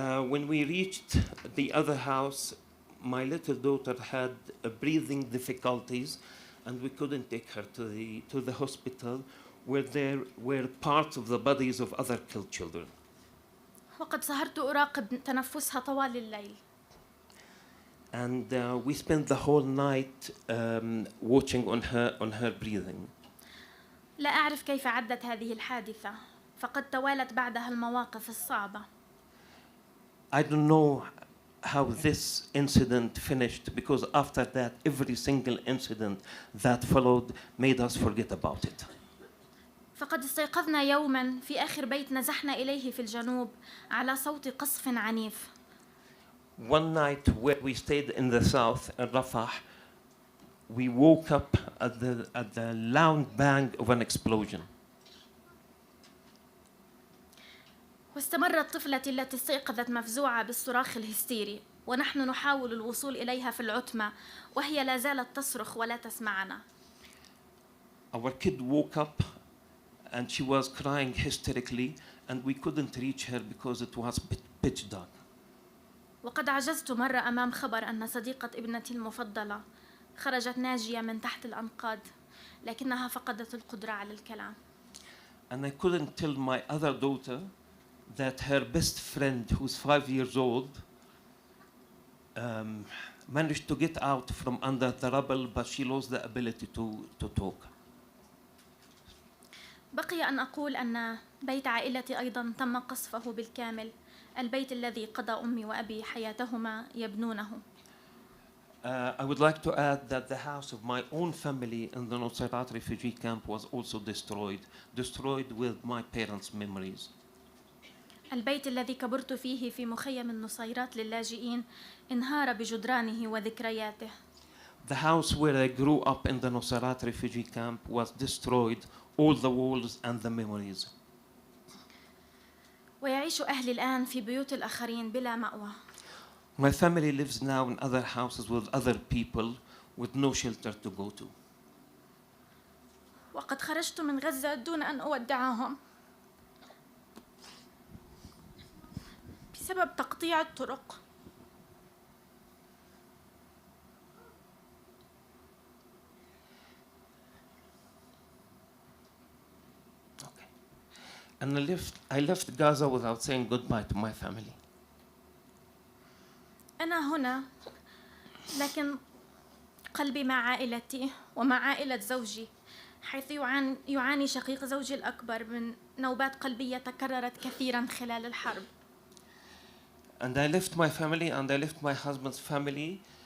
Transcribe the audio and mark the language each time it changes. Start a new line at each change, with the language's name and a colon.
English: When we reached the other house, my little daughter had breathing difficulties and we couldn't take her to the hospital where there were parts of the bodies of other killed children.
Arabic: وقد سهرت أراقب تنفسها طوال الليل.
English: And we spent the whole night watching on her breathing.
Arabic: لا أعرف كيف عدت هذه الحادثة فقد توالت بعدها المواقف الصعبة.
English: I don't know how this incident finished because after that every single incident that followed made us forget about it.
Arabic: فقد استيقظنا يوما في آخر بيت نزحنا إليه في الجنوب على صوت قصف عنيف.
English: One night where we stayed in the south in Rafah, we woke up at the loud bang of an explosion.
Arabic: واستمرت طفلتي التي استيقظت مفزوعة بالصراخ الهستيري ونحن نحاول الوصول إليها في العتمة وهي لا زالت تصرخ ولا تسمعنا.
English: Our kid woke up and she was crying hysterically, and we couldn't reach her because it was pitch dark.
Arabic: وقد عجزت مرة أمام خبر أن صديقة ابنتي المفضلة خرجت ناجية من تحت الأنقاض، لكنها فقدت القدرة على الكلام.
English: And I couldn't tell my other daughter that her best friend, who's 5 years old, managed to get out from under the rubble, but she lost the ability to talk.
Arabic: بقي أن أقول أن بيت عائلتي أيضا تم قصفه بالكامل، البيت الذي قضى أمي وأبي حياتهما يبنونه.
English: I would like to add that the house of my own family in the Nusayrat refugee camp was also destroyed with my parents' memories.
Arabic: البيت الذي كبرت فيه في مخيم النصيرات للاجئين انهار بجدرانه وذكرياته.
English: The house where I grew up in the Nusayrat refugee camp was destroyed, all the walls and the memories.
Arabic: ويعيش أهلي الآن في بيوت الآخرين بلا مأوى.
English: My family lives now in other houses with other people with no shelter to go to.
Arabic: وقد خرجت من غزة دون أن أودعهم بسبب تقطيع الطرق.
English: Okay. And I left Gaza without saying goodbye to my family.
Arabic: أنا هنا، لكن قلبي مع عائلتي ومع عائلة زوجي، حيث يعاني شقيق زوجي الأكبر من نوبات قلبية تكررت كثيرا خلال الحرب.
English: And I left my family and I left my husband's family.